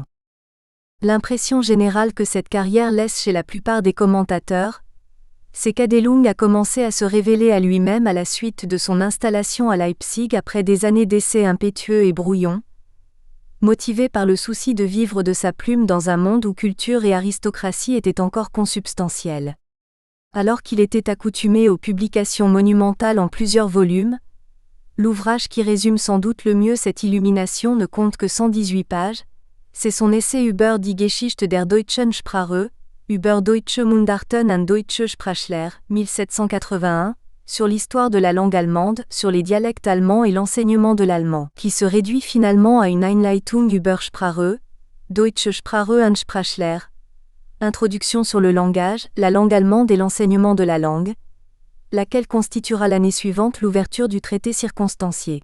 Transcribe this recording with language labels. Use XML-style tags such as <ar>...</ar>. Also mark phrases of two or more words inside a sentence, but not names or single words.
<fr>L'impression générale que cette carrière laisse chez la plupart des commentateurs, c'est qu'Adelung a commencé à se révéler à lui-même à la suite de son installation à Leipzig après des années d'essais impétueux et brouillons, motivé par le souci de vivre de sa plume dans un monde où culture et aristocratie étaient encore consubstantielles. Alors qu'il était accoutumé aux publications monumentales en plusieurs volumes, l'ouvrage qui résume sans doute le mieux cette illumination ne compte que 118 pages, c'est son essai</fr> <de>Über die Geschichte der deutschen Sprache, Über deutsche Mundarten und deutsche Sprachlehre,</de> <fr>1781, sur l'histoire de la langue allemande, sur les dialectes allemands et l'enseignement de l'allemand, qui se réduit finalement à une</fr> <de>Einleitung über Sprache, Deutsche Sprache und Sprachlehre,</de> <fr>introduction sur le langage, la langue allemande et l'enseignement de la langue, laquelle constituera l'année suivante l'ouverture du traité circonstancié.</fr>